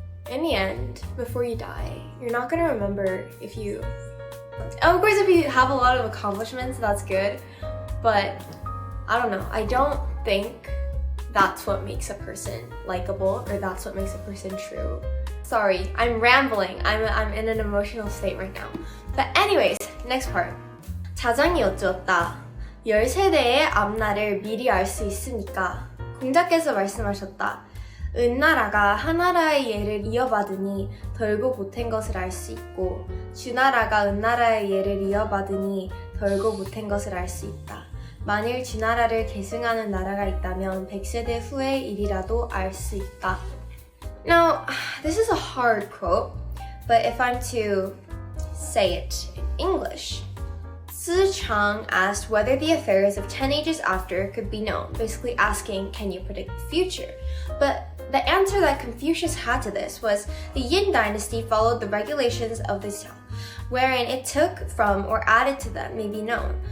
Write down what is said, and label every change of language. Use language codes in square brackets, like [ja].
[en] In the end, before you die, you're not gonna remember if you have a lot of accomplishments, that's good, but I don't know, I don't think that's what makes a person likable or that's what makes a person true. Sorry, I'm rambling. I'm in an emotional state right now. But anyways, next part. [ko] 자장이 여쭈었다. 10세대의 앞날을 미리 알 수 있으니까. 공자께서 말씀하셨다. 은나라가 하나라의 예를 이어받으니 덜고 보탠 것을 알 수 있고 주나라가 은나라의 예를 이어받으니 덜고 보탠 것을 알 수 있다. 만일 주나라를 계승하는 나라가 있다면 100세대 후의 일이라도 알 수 있다. [en] Now, this is a hard quote, but if I'm to say it in English, Tzu Chang asked whether the affairs of 10 ages after could be known, basically asking, can you predict the future? But the answer that Confucius had to this was the Yin dynasty followed the regulations of the Xiao, wherein it took from or added to them may be known.